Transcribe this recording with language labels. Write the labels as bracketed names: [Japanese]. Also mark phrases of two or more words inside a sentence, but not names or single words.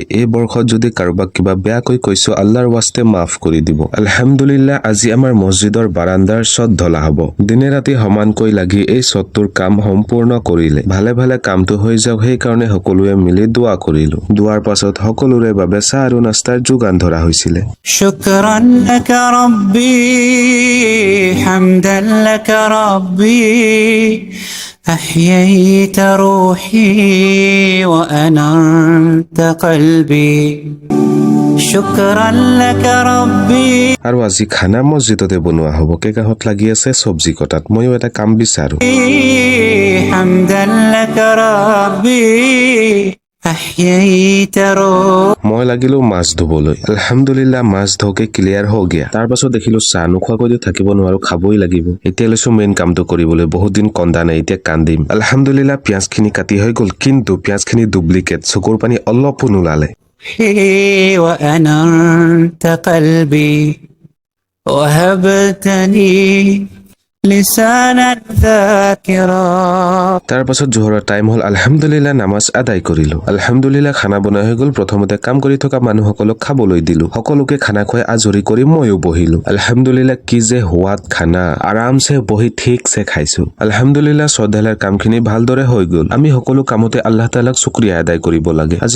[Assamese] এই বৰ্ষত যদি কাৰোবাক কিবা বেয়াকৈ কৈছো আল্লাহৰ ৱাস্তে মাফ কৰি দিব। আলহামদুলিল্লাহ, আজি আমাৰ মছজিদৰ বাৰাণ্ডাৰ ছট ঢলা হ'ব। দিনে ৰাতি সমানকৈ লাগি এই ছটটোৰ কাম সম্পূৰ্ণ কৰিলে। ভালে ভালে কামটো হৈ যাওক সেইকাৰণে সকলোৱে মিলি দোৱা কৰিলো। দোৱাৰ পাছত সকলোৰে বাবে চাহ আৰু নাস্তাৰ যোগান ধৰা হৈছিলে। [Arabic] شكرا لك ربي حمدا لك ربي أحييت روحي وأنرت قلبي شكرا لك ربي [Assamese] আৰু আজি খানা মছজিদতে বনোৱা হ'ব। কেকাহত লাগি আছে চব্জি কটাত। ময়ো এটা কাম বিচাৰো। [Arabic] حمدا لك ربي أحييت روحي [Assamese] মই লাগিলো মাছ ধুবলৈ। আলহামদুলিল্লাহ, মাছ ধোকে ক্লিয়াৰ হৈ গিয়া। তাৰ পাছত দেখিলো চাহ নোখোৱাকৈ থাকিব নোৱাৰো, খাবই লাগিব। এতিয়া লৈছো মেইন কামটো কৰিবলৈ। বহুত দিন কন্দা নাই, এতিয়া কান্দিম। আলহামদুলিল্লাহ, পিঁয়াজখিনি কাটি হৈ গ'ল, কিন্তু পিঁয়াজখিনি ডুপ্লিকেট। চকুৰ পানী অলপো নোলালে। [Arabic] وأنرت قلبي وهبتني لسانا ذاكرا [Assamese] তাৰ পাছত জোহৰৰ টাইম হ'ল। আলহামদুলিল্লাহ, নামাজ আদায় কৰিলো। আলহামদুলিল্লাহ, খানা বনাই হৈ গ'ল। প্ৰথমতে কাম কৰি থকা মানুহসকলক খাবলৈ দিলো। সকলোকে খানা খুৱাই আজৰি কৰি ময়ো বহিলো। আলহামদুলিল্লাহ, কি যে সোৱাদ খানা। আৰামছে বহি ঠিকছে খাইছো। আলহামদুলিল্লাহ, ছডালাৰ কামখিনি ভালদৰে হৈ গ'ল। আমি সকলো কামতে আল্লাহ তাআলাক শুক্ৰিয়া আদায় কৰিব লাগে।